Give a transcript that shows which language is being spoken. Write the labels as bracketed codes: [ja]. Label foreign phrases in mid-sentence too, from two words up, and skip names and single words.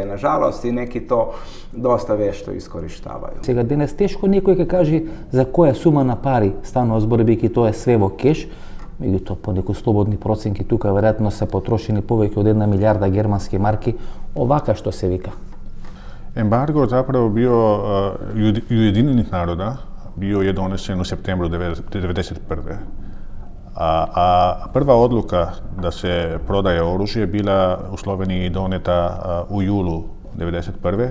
[hr] Nažalost, i neki to dosta vješto iskorištavaju. [mk] Сега денес тешко некој ќе каже за која сума на пари станува збор, бидејќи тоа е све во кеш, меѓутоа по некои слободни проценки тука веројатно се потрошени повеќе од 1 милијарда германски марки, овака што се вика. [hr] Embargo zapravo bio Ujedinjenih naroda, bio je donesen u septembru 1991. A prva odluka da se prodaje oružje bila u Sloveniji doneta u julu 1991.